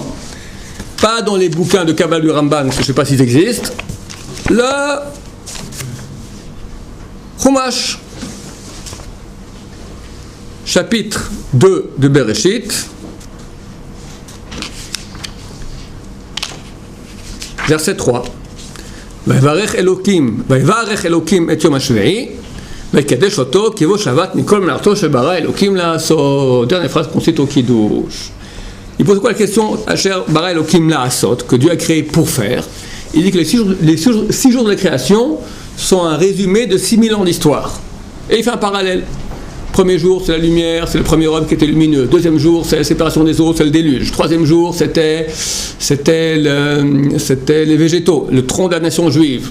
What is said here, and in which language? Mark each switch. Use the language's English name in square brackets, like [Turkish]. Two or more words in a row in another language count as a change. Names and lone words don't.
[French] Pas dans les bouquins de Kabbalah du Ramban, parce que je ne sais pas s'ils existent. Le Chumash, chapitre 2 de Bereshit, verset 3. [Hebrew] ויברך אלוקים את יום השביעי ויקדש אותו כי בו שבת מכל מלאכתו שברא אלוקים לעשות. [French] Dernière phrase qu'on cite au Kiddush. Il pose quoi la question? [Hebrew] אשר ברא אלוקים לעשות, [French] que Dieu a créé pour faire. Il dit que les 6 jours de la création sont un résumé de 6000 ans d'histoire. Et il fait un parallèle. Premier jour, c'est la lumière, c'est le premier homme qui était lumineux. Deuxième jour, c'est la séparation des eaux, c'est le déluge. Troisième jour, c'était les végétaux, le tronc de la nation juive.